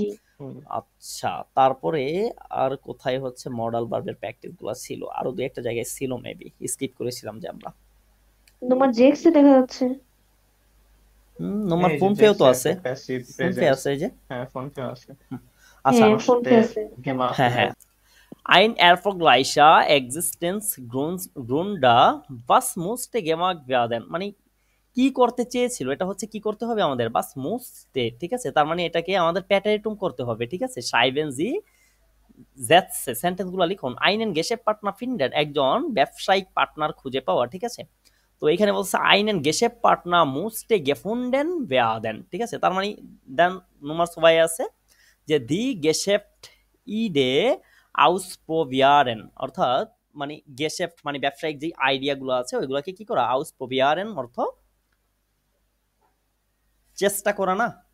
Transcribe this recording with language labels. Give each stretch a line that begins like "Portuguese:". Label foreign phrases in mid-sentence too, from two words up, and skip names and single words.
Bangla: আচ্ছা, তারপরে আর কোথায় হচ্ছে মডাল ভার্বের প্র্যাকটিস গুলো ছিল, আরো দুই একটা জায়গায় ছিল, মেবি স্কিপ করেছিলাম যে আমরা। তোমার জেক্সে দেখা যাচ্ছে, তোমার ফোন পেও তো আছে, ফোন পে আছে, এই যে হ্যাঁ ফোন পে আছে। আচ্ছা, ফোন পে আছে,
German: হ্যাঁ হ্যাঁ। Ein erfolgreicher Existenzgründer, was musste gemacht werden,
Bangla: মানে কি করতে চেয়েছিল, এটা হচ্ছে কি করতে হবে আমাদের,
German: was musste।
Bangla: ঠিক আছে, তার মানে এটাকে আমাদের প্যাটাইটুম করতে হবে। ঠিক আছে,
German: schreiben Sie Sätze,
Bangla: সেন্টেন্স গুলো লিখুন,
German: einen Geschäftspartner finden,
Bangla: একজন ব্যবসায়িক পার্টনার খুঁজে পাওয়া। ঠিক আছে, তো এখানে বলছে
German: einen Geschäftspartner musste gefunden werden।
Bangla: ঠিক আছে, তার মানে দেন নাম্বার 2 আছে যে
German: die Geschäftsidee ausprobieren,
Bangla: অর্থাৎ মানে গেশেফট মানে ব্যবসায়িক যে আইডিয়াগুলো আছে ওইগুলোকে কি করা, আউসপ্রোভিয়ারেন অর্থ চেষ্টা করা না,